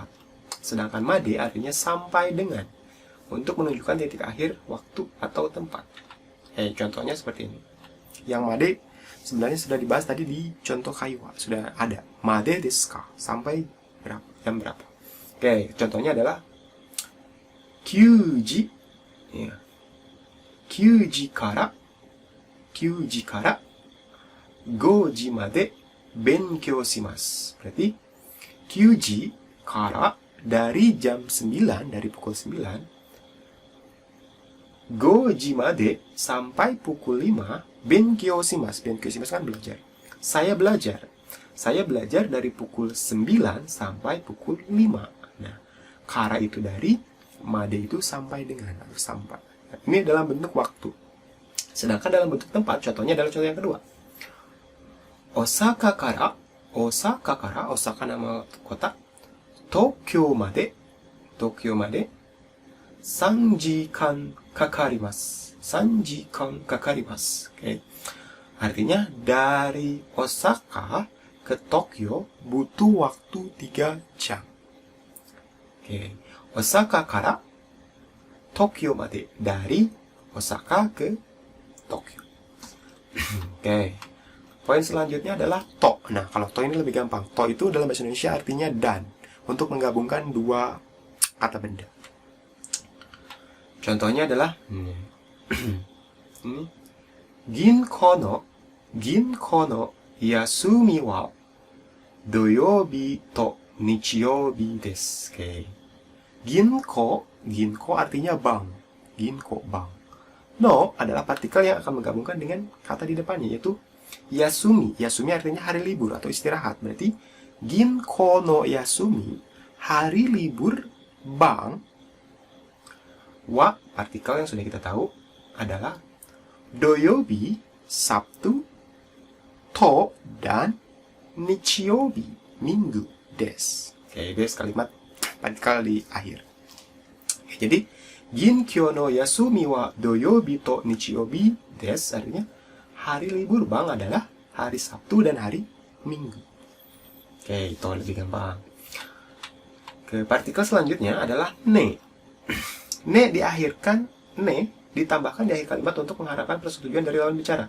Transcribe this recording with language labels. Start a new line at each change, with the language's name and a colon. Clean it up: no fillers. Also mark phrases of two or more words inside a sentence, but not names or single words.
Indonesian: Sedangkan made artinya sampai dengan untuk menunjukkan titik akhir waktu atau tempat. Contohnya seperti ini. Yang made sebenarnya sudah dibahas tadi di contoh kaiwa. Sudah ada.
Japanese: までですか?
Indonesian: Sampai berapa? Jam berapa? Oke, contohnya adalah kyuji. Ya.
Japanese: 九時から 5時まで勉強します.
Indonesian: Berarti
Japanese: 九時から
Indonesian: dari jam 9, dari pukul 9,
Japanese: 5 時まで
Indonesian: sampai pukul 5,
Japanese: 勉強します. 勉強します
Indonesian: kan belajar. Saya belajar. Saya belajar dari pukul 9 sampai pukul 5. Nah, kara itu dari, made itu sampai dengan atau sampai. Nah, ini dalam bentuk waktu. Sedangkan dalam bentuk tempat, contohnya adalah contoh yang kedua.
Japanese: 大阪から,
Indonesian: Osaka nama kota,
Japanese: 東京まで 3時間かかります. 3時間かかります.
Indonesian: Okay. Artinya dari Osaka ke Tokyo butuh waktu 3 jam.
Japanese: Okay. 大阪から東京まで,
Indonesian: dari Osaka ke Tokyo. Oke. Poin selanjutnya adalah to. Nah, kalau to ini lebih gampang. To itu dalam bahasa Indonesia artinya dan, untuk menggabungkan dua kata benda. Contohnya adalah
Japanese: 銀行の休みは土曜日と日曜日です. Okay.
Indonesian: Ginko artinya bank. Ginko, bank. No adalah partikel yang akan menggabungkan dengan kata di depannya, yaitu yasumi. Yasumi artinya hari libur atau istirahat. Berarti
Japanese: 銀行の休み,
Indonesian: hari libur bank Wa, partikel yang sudah kita tahu, adalah doyobi, Sabtu, to, dan nichiyobi, Minggu, des. Oke, des kalimat partikel di akhir. Oke, jadi,
Japanese: 銀行の休みは土曜日と日曜日です,
Indonesian: artinya hari libur bang adalah hari Sabtu dan hari Minggu. Oke, itu lebih gampang. Ke partikel selanjutnya adalah ne. Ne ditambahkan di akhir kalimat untuk mengharapkan persetujuan dari lawan bicara.